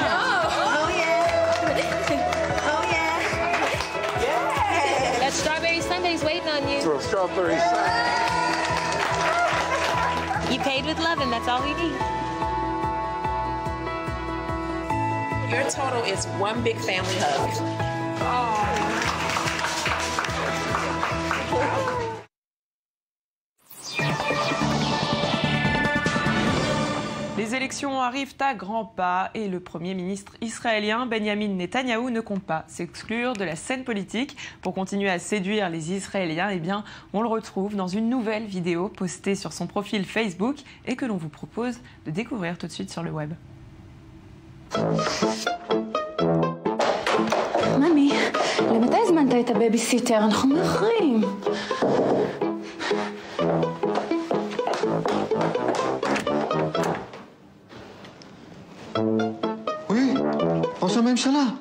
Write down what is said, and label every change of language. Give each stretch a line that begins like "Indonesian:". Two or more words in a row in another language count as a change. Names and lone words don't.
English: Oh yeah. Oh yeah. Yeah. That strawberry sundae's waiting on you. For a strawberry sundae. You paid with love, and that's all we need. Your total is one big family hug. Oh.
French: Les élections arrivent à grands pas et le Premier ministre israélien Benjamin Netanyahou ne compte pas s'exclure de la scène politique. Pour continuer à séduire les Israéliens, on le retrouve dans une nouvelle vidéo postée sur son profil Facebook et que l'on vous propose de découvrir tout de suite sur le web.
Hebrew: ממי, למתי הזמנת את הבייביסיטר? אנחנו מאחרים. Oui, ראש הממשלה.